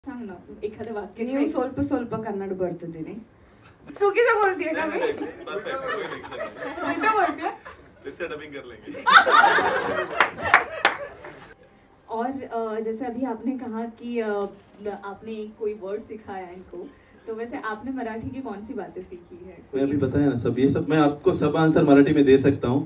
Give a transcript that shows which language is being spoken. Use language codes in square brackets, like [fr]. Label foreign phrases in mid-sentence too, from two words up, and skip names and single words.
[mr] सांग ना एखादं वाक्य. [kn] ನೀವು ಸ್ವಲ್ಪ ಸ್ವಲ್ಪ ಕನ್ನಡ ಬರ್ತಿದ್ದೀನಿ. [mr] चुकीचं बोलतीये का मैं? बोलते [hi] फिर से डबिंग कर लेंगे. और जैसे अभी आपने कहा कि आपने कोई वर्ड सिखाया इनको, तो वैसे आपने मराठी की कौन सी बातें सीखी है? मैं अभी बताया ना सब, ये सब मैं आपको सब आंसर मराठी में दे सकता हूँ.